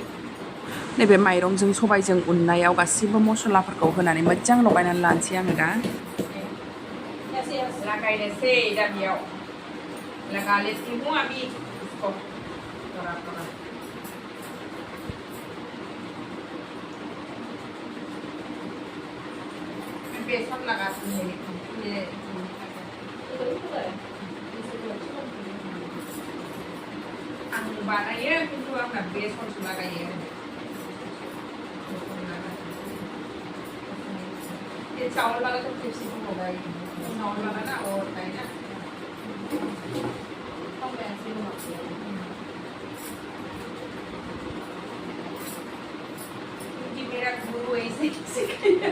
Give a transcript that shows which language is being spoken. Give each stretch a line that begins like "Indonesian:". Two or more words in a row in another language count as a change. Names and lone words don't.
Bodo: नैबे माइरंजों सबायजों उननायाव गासिबो मस्लाफोरखौ होनानै मोजां लगायनानै लानोसै आङो दा लगायनोसै दा बेयाव
Hindi: लगा लेती हूँ अभी इसको थोड़ा बेसन लगाती हूँ ये
Bodo: आं बानायो खिन्थु आंना बेसनसो लागायो
Hindi: ये चावल वाला तो क्रिस्पी होगा ही चावल वाला ना और होता है ना हम ऐसे बनाते हैं क्योंकि मेरा गुरु ऐसे ही सिखाया